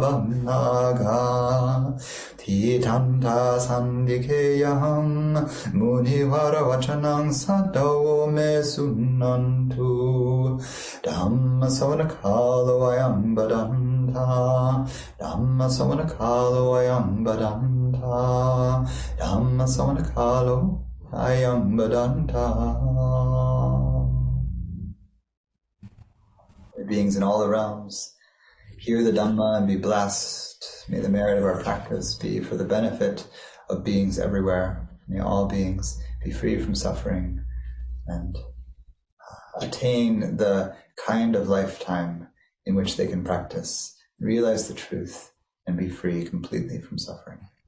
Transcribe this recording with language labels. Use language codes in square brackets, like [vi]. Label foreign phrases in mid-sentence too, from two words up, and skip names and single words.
[pi] Bamnaga Titanta Sandikeyam Munivara Vachanang Sadome Sunantu Dhamma Savanakalo Ayam Badanta Dhamma Savanakalo Ayam Badanta Dhamma Savanakalo Ayam Badanta. [en] Beings in all the realms, hear the Dhamma and be blessed. May the merit of our practice be for the benefit of beings everywhere. May all beings be free from suffering and attain the kind of lifetime in which they can practice, realize the truth, and be free completely from suffering.